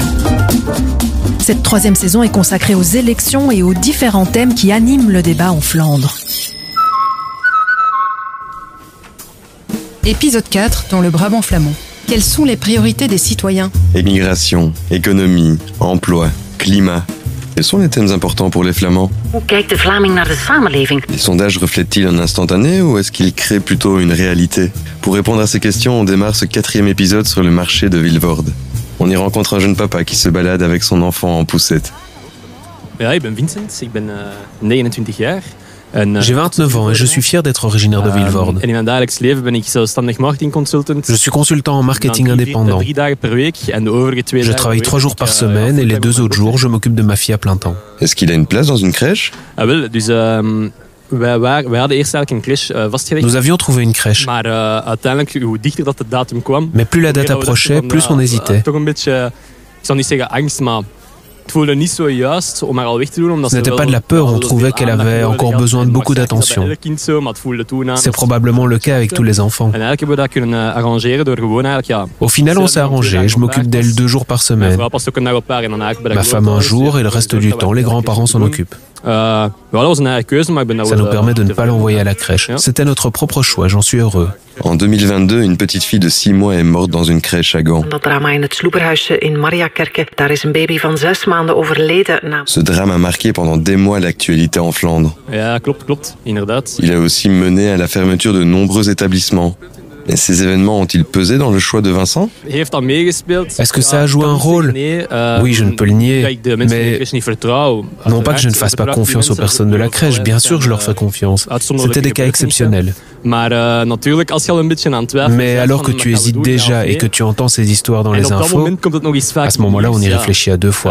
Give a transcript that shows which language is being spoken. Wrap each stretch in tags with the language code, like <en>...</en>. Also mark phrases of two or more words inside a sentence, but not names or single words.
<fr>Cette troisième saison est consacrée aux élections et aux différents thèmes qui animent le débat en Flandre. Épisode 4 dans le Brabant flamand. Quelles sont les priorités des citoyens ? Émigration, économie, emploi, climat. Quels sont les thèmes importants pour les Flamands ?</fr> <nl>Hoe kijkt de Vlaming naar de samenleving?</nl> <fr>Les sondages reflètent-ils un instantané ou est-ce qu'ils créent plutôt une réalité ? Pour répondre à ces questions, on démarre ce 4e épisode sur le marché de Vilvoorde. On y rencontre un jeune papa qui se balade avec son enfant en poussette.</fr> <nl>Ja, ik ben Vincent, ik ben 29 jaar.</nl> <fr>J'ai 29 ans et je suis fier d'être originaire de Vilvoorde.</fr> <nl>En in mijn dagelijks leven ben ik zelfstandig marketingconsultant.</nl> <fr>Je suis consultant en marketing indépendant.</fr> <nl>3 dagen per week en de overige 2</nl> <fr>Je travaille 3 jours par semaine et les 2 autres jours, je m'occupe de ma fille à plein temps. Est-ce qu'il a une place dans une crèche ?</fr> <nl>Ah wel, dus wij hadden eerst eigenlijk een crash vastgelegd.</nl> <fr>Nous avions trouvé une crèche.</fr> <nl>Maar uiteindelijk, hoe dichter dat de datum kwam...</nl> <fr>Mais plus la date approchait, plus on hésitait.</fr> <nl>Toch een beetje, ik zal niet zeggen angst, maar...</nl> <fr>Ce n'était pas de la peur, on trouvait qu'elle avait encore besoin de beaucoup d'attention. C'est probablement le cas avec tous les enfants. Au final, on s'est arrangé, je m'occupe d'elle 2 jours par semaine. Ma femme un jour et le reste du temps, les grands-parents s'en occupent. Ça nous permet de ne pas l'envoyer à la crèche. C'était notre propre choix, j'en suis heureux. En 2022, une petite fille de 6 mois est morte dans une crèche à Gand.</fr> <nl>Dat drama in het Sloeberhuisje in Mariakerke. Daar is een baby van 6 maanden overleden.</nl> <fr>Ce drame a marqué pendant des mois l'actualité en Flandre.</fr> <nl>Ja, klopt, inderdaad.</nl> <fr>Il a aussi mené à la fermeture de nombreux établissements. Et ces événements ont-ils pesé dans le choix de Vincent ? Est-ce que ça a joué un rôle ? Oui, je ne peux le nier, mais non pas que je ne fasse pas confiance aux personnes de la crèche, bien sûr je leur fais confiance. C'était des cas exceptionnels. Mais alors que tu hésites déjà et que tu entends ces histoires dans les infos, à ce moment-là on y réfléchit à 2 fois.</fr>